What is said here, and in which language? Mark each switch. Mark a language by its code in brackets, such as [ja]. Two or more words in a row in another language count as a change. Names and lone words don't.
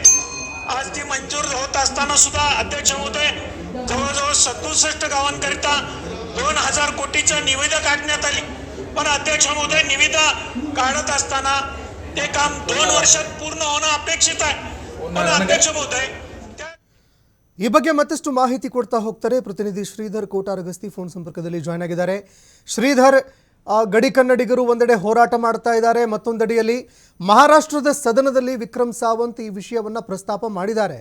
[mr] आज ती मंजूर होत असताना सुद्धा अध्यक्ष महोदय, जवळजवळ 67 गावांकरिता 2000 कोटीच्या निविदा काढण्यात आली. पण अध्यक्ष महोदय, निविदा काढत असताना ते काम 2 वर्षात पूर्ण होणं अपेक्षित आहे. पण अध्यक्ष महोदय, [kn] ಈ ಬಗ್ಗೆ ಮತ್ತಷ್ಟು ಮಾಹಿತಿ ಕೊಡ್ತಾ ಹೋಗ್ತಾರೆ ಪ್ರತಿನಿಧಿ ಶ್ರೀಧರ್ ಕೋಟಾರಗಸ್ತಿ ಫೋನ್ ಸಂಪರ್ಕದಲ್ಲಿ ಜಾಯ್ನ್ ಆಗಿದ್ದಾರೆ. ಶ್ರೀಧರ್, ಗಡಿ ಕನ್ನಡಿಗರು ಒಂದೆಡೆ ಹೋರಾಟ ಮಾಡ್ತಾ ಇದ್ದಾರೆ, ಮತ್ತೊಂದೆಡೆಯಲ್ಲಿ ಮಹಾರಾಷ್ಟ್ರದ ಸದನದಲ್ಲಿ ವಿಕ್ರಮ್ ಸಾವಂತ್ ಈ ವಿಷಯವನ್ನು ಪ್ರಸ್ತಾಪ ಮಾಡಿದ್ದಾರೆ.